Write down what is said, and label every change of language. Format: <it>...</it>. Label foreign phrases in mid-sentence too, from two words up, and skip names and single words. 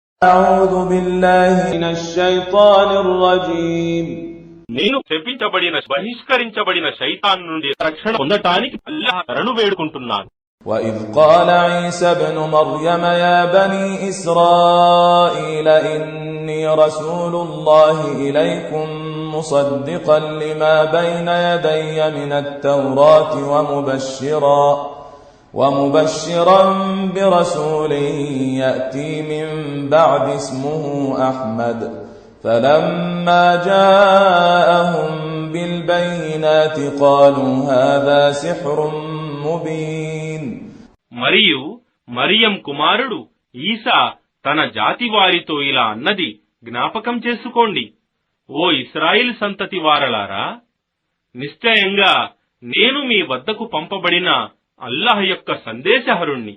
<ar>أعوذ بالله من الشيطان الرجيم</ar> <te>నేను శపించబడిన బహిష్కరించబడిన శైతాన్ నుండి రక్షణ పొందటానికి అల్లాహ్ శరణు వేడుకుంటున్నాను.</te> <ar>وإذ قال عيسى ابن مريم يا بني إسرائيل إني رسول الله إليكم مصدقا لما بين يدي من التوراة ومبشرا برسول يأتي من بعد اسمه أحمد فلما جاءهم بالبينات قالوا هذا سحر مبين.</ar> <te>మరియు మరియం కుమారుడు ఈసా తన జాతి వారితో ఇలా అన్నది జ్ఞాపకం చేసుకోండి. ఓ ఇశ్రాయేలు సంతతి వారలారా, నిశ్చయంగా నేను మీ వద్దకు పంపబడిన అల్లాహ్ యొక్క సందేశహరుణ్ణి.</te>